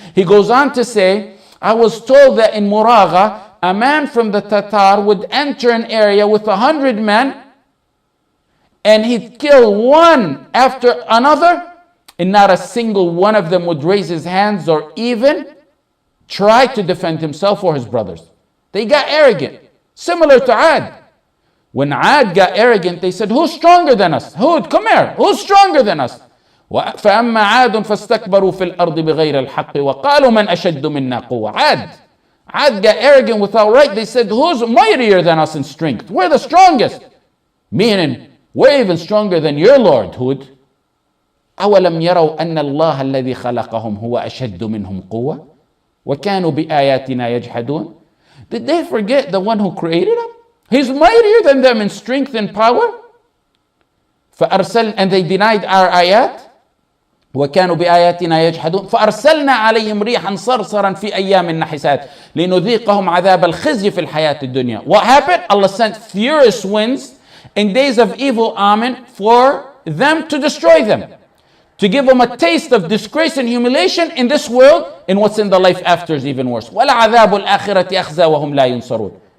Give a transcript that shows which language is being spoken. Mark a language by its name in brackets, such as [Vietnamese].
[English] He goes on to say, I was told that in Muragha, a man from the Tatar would enter an area with 100 men and he'd kill one after another, and not a single one of them would raise his hands or even try to defend himself or his brothers. They got arrogant, similar to Ad. When Ad got arrogant, they said, who's stronger than us? Hud, come here, who's stronger than us? [Arabic] فأما عاد فاستكبروا في الأرض بغير الحق وقالوا من أشد منا قوة. [English] Ad got arrogant without right. They said, who's mightier than us in strength? We're the strongest. Meaning, we're even stronger than your Lord, Hud. [Arabic] أولم يروا أن الله الذي خلقهم هو أشد منهم قوة وكانوا بآياتنا يجحدون. [English] Did they forget the one who created them? He's mightier than them in strength and power. And they denied our ayat. [Arabic] وكانوا بآياتنا يجحدون فأرسلنا عليهم ريحا صرصرا في أيام نحسات لنذيقهم عذاب الخزي في الحياة الدنيا. [English] What happened? Allah sent furious winds in days of evil omen for them to destroy them, to give them a taste of disgrace and humiliation in this world, and what's in the life after is even worse. [Arabic] وَلَعَذَابُ الْآخِرَةِ أَخْزَى وَهُمْ لَا يُنصَرُونَ.